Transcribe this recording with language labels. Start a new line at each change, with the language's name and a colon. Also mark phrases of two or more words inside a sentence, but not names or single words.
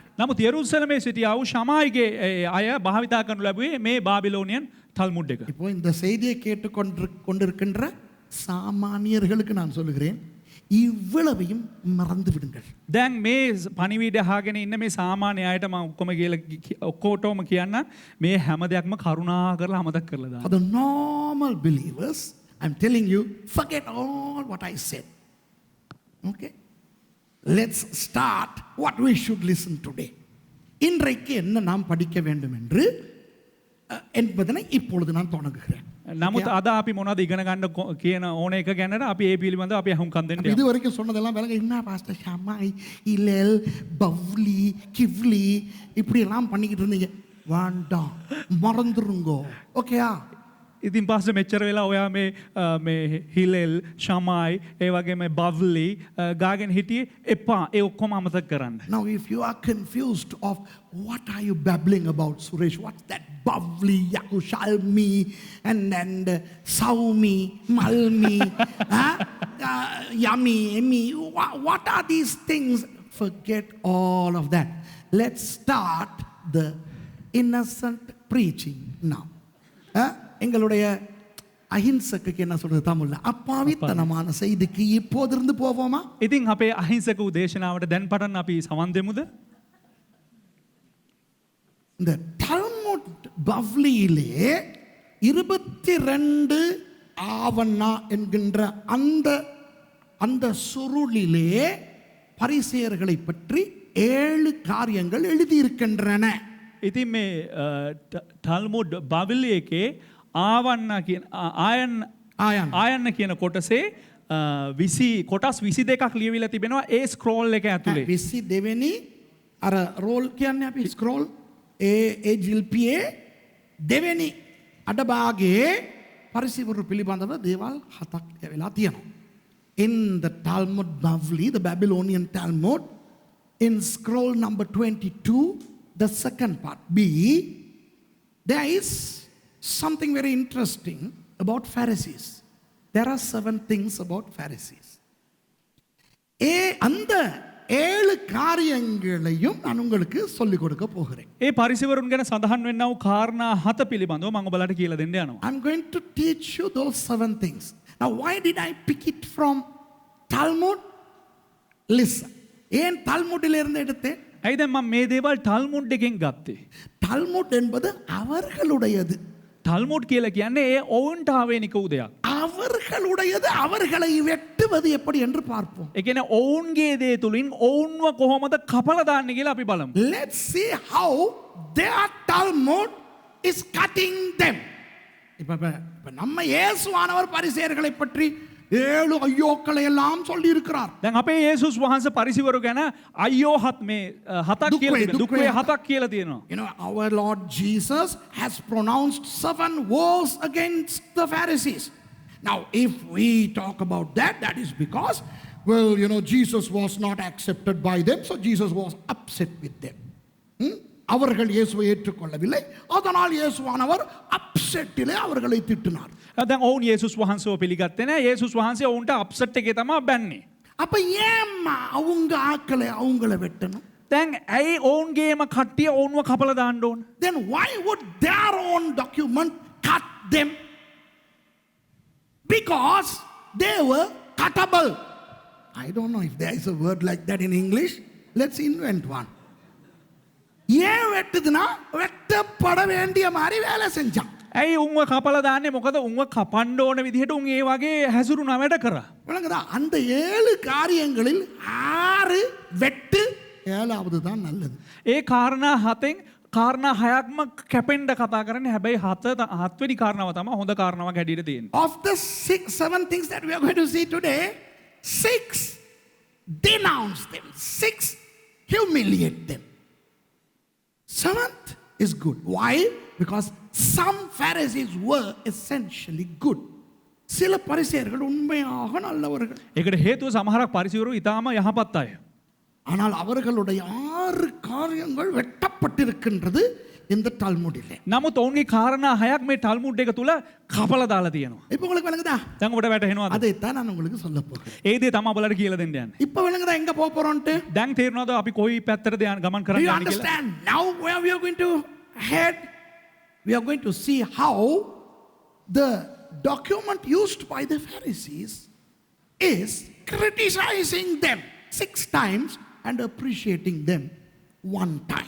Sinhala: නමුත් යෙරුසලමේ සිටියා වූ ෂමායිගේ අය භාවිතා කරනු ලැබුවේ මේ බාබිලෝනියන් ටල්මුඩ් එක.
Tamil: இப்போ இந்த செய்தியை கேட்டுக்கொண்டிருக்கின்ற சாமானியர்களுக்கு நான் சொல்லுகிறேன், இவ்வளவையும் மறந்து விடுங்கள்.
Sinhala: දැන් මේ පණිවිඩය අහගෙන ඉන්න මේ සාමාන්‍ය අයට මම ඔක්කොම කියලා ඔක්කොටම කියන්න මේ හැම දෙයක්ම කරුණා කරලා අමතක කරලා දාන්න.
English: For the normal believers, I'm telling you, forget all what I said. Okay? Let's start what we should listen today.
Tamil: இன்றைக்கு என்ன நாம் படிக்க வேண்டும் என்று என்பதனை இப்பொழுது நான் தொடங்குகிறேன்.
Sinhala: නමුත් අද අපි මොනවද ඉගෙන ගන්න කියන ඕන එක ගැනට අපි ඒ පිළිබඳව අපි අහුම්කම් දෙන්න.
Tamil: இது வரைக்கும் சொன்னதெல்லாம் விலங்க என்ன பாஸ்டர் ஷமாய் இலல் பவ்லி கிவ்லி இப்படி எல்லாம் பண்ணிக்கிட்டு இருந்தீங்க, வேண்டாம் மறந்துருங்கோ. ஓகேயா?
Sinhala: ඉතින් පස්සේ මෙච්චර වෙලා ඔයා මේ හිලෙල් ෂමායි ඒ වගේම බව්ලි ගාගෙන හිටියේ එපා ඒ ඔක්කොම අමතක කරන්න.
English: Now if you are confused of what are you babbling about, Suresh, what's that bavli Yerushalmi and saumi malmi yummy emi, what are these things? Forget all of that. Let's start the innocent preaching now.
Tamil: எங்களுடைய
Sinhala: අහිංසක කියන
Tamil: சொல்றது தமிழ்ல අපාවිතනமான செய்திக்கு இப்போதிருந்து போவோமா?
Sinhala: ඉතින් අපේ අහිංසක උදේශනාවට දැන් පටන් අපි සමන් දෙමුද?
Tamil: இந்த டால்முட் பவ்லியிலே 22 ஆவண்ணா என்கின்ற அந்த சுருளிலே பரிசேயர்களை பற்றி 7 காரியங்கள் எழுதியிருக்கின்றன.
Sinhala: ඉතින් මේ ටල්මුඩ් බබලි එකේ ආවන්න කියන ආයන්න කියන කොටසේ කොටස් 22ක් ලියවිලා තිබෙනවා ඒ ස්ක්‍රෝල් එක ඇතුලේ. 22 වෙනි අර රෝල් කියන්නේ අපි ස්ක්‍රෝල් ඒ ජිල්පියේ දෙවෙනි අඩභාගයේ පරිසවරු පිළිබඳව දේවල් 7ක් වෙලා තියෙනවා.
English: In the Talmud Bavli, the Babylonian Talmud, in scroll number 22, the second part B, there is something very interesting about Pharisees. There are 7 things about Pharisees.
Tamil: அந்த 7 காரியங்களையும் நான் உங்களுக்கு சொல்லிக் கொடுக்க போகிறேன்.
Sinhala: ඒ පරිසවරුන් ගැන සඳහන් වෙන්නා වූ කාරණා 7 පිළිබඳව මම ඔබලට කියලා දෙන්න යනවා.
English: I'm going to teach you those 7 things. Now why did I pick it from Talmud? Listen.
Tamil: ஏன் தால்முட்டில் இருந்து எடுத்தேன்?
Sinhala: ඇයි දැන් මම මේ දේවල් ටල්මුඩ් එකෙන් ගත්තේ?
Tamil: டால்முட் என்பது அவர்களுடையது.
Sinhala: ටල්මුඩ් කියලා කියන්නේ ඒ ඔවුන්ට ආවේනික වූ දෙයක්.
Tamil: அவர்களுடையது அவர்களை வெட்டுவது எப்படி என்று பார்ப்போம்.
Sinhala: ඒ කියන්නේ ඔවුන්ගේ දේ තුලින් ඔවුන්ව කොහොමද කපලා දාන්නේ කියලා අපි බලමු.
English: Let's see how their Talmud is cutting them.
Tamil: இப்ப நம்ம இயேசுவானவர் பரிசேயர்களை பற்றி 7 ஐயோக்களை எல்லாம் சொல்லி இருக்கிறார்.
Sinhala: දැන් අපේ යේසුස් වහන්සේ පරිසිවරු ගැන අයියෝ හතක් කියලා තියෙනවා. දුක් වේ හතක් කියලා තියෙනවා.
English: You know, our Lord Jesus has pronounced 7 woes against the Pharisees. Now, if we talk about that, that is because, well, you know, Jesus was not accepted by them, so Jesus was upset with them.
Tamil: அவர்கள் இயேசுவை ஏற்றுக்கொள்ளவில்லை, அதனால் இயேசுவானவர் அப்செட்டிலே அவர்களை திட்டினார்.
Sinhala: දැන් ඔවුන් යේසුස් වහන්සේව පිළිගත්තේ නැහැ. යේසුස් වහන්සේ ඔවුන්ට අප්සෙට් එකේ තමයි බැන්නේ.
Tamil: அப்ப ஏம்மா அவங்க ஆக்களை அவங்கள வெட்டணும்?
Sinhala: දැන් ඇයි ඔවුන්ගේම කට්ටිය ඔවුන්ව කපලා දාන්න ඕන?
English: Then why would their own document cut them? Because they were cuttable. I don't know if there is a word like that in English. Let's invent one.
Tamil: ஏன் வெட்டுதுன்னா வெட்டப்பட வேண்டிய மாதிரி வேலை செஞ்சான்.
Sinhala: ඇයි උන්ව කපලා දාන්නේ? මොකද උන්ව කපන්න ඕන විදිහට උන් ඒ වගේ හැසිරුණා වැඩ කරා.
Tamil: விளங்குதா? அந்த 7 காரியங்களில் 6 வெட்டு, 7வது தான் நல்லது.
Sinhala: ඒ කාරණා 7න් කාරණා 6ක්ම කැපෙන්න කතා කරන්නේ. හැබැයි 7වෙනි කාරණාව තමයි හොඳ කාරණාවක් හැටියට තියෙන්නේ.
English: Of the 7 things that we are going to see today, 6 denounce them, 6 humiliate them. 7th is good. Why? Because some Pharisees were essentially good.
Tamil: சில பரிசேயர்கள் உண்மையாக நல்லவர்கள்.
Sinhala: ඒකට හේතුව සමහරක් පරිසවරු ඊටාම යහපත් අය.
Tamil: ஆனால் அவர்களுடைய 6 காரியங்கள் வெட்டப்பட்டிருக்கின்றது இந்த டால்முடிலே.
Sinhala: නමුත් ඔවුන්ගේ කාරණා 6ක් මේ ටල්මුඩ් එක තුල කපලා දාලා තියෙනවා.
Tamil: இப்போ உங்களுக்கு விளங்குதா?
Sinhala: දැන් ඔබට වැටහෙනවද?
Tamil: அதை தான் நான் உங்களுக்கு சொல்ல போகிறேன்.
Sinhala: ඒ දේ තමයි ඔබලට කියලා දෙන්න යන්නේ.
Tamil: இப்போ விளங்குதா எங்க போக போறோம்ட்டு?
Sinhala: දැන් තේරෙනවද අපි කොයි පැත්තටද ගමන්
English: Do
Sinhala: කරන්න
English: you
Sinhala: යන්නේ කියලා?
English: understand now where we are going to head? We are going to see how the document used by the Pharisees is criticizing them 6 times and appreciating them 1 time.